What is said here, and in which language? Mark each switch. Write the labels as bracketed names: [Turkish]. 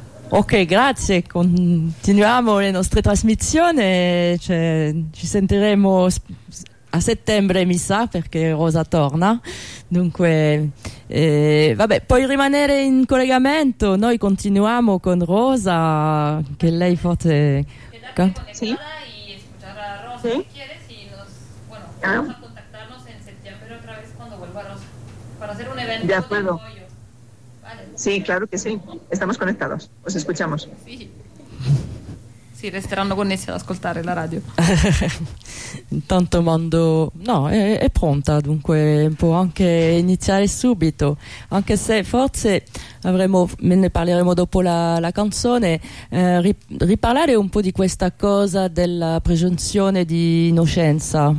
[Italian] Ok, grazie, continuiamo le nostre trasmissioni, cioè, ci sentiremo a settembre mi sa perché Rosa torna, dunque vabbè, puoi rimanere in collegamento, noi continuiamo con Rosa, che lei forse... Sì? Sì? Rosa, sì? [Spanish] Si quiere, si nos... bueno, vamos a contactarnos en septiembre otra vez cuando vuelva Rosa, para hacer un evento de apoyo. Vale. Sí, claro que sí, estamos conectados, os escuchamos. Sí. [Italian] Sì, resteranno connessi ad ascoltare la radio. Intanto mando... No, è pronta, dunque può anche iniziare subito. Anche se forse avremo, me ne parleremo dopo la canzone, riparlare un po' di questa cosa della presunzione di innocenza.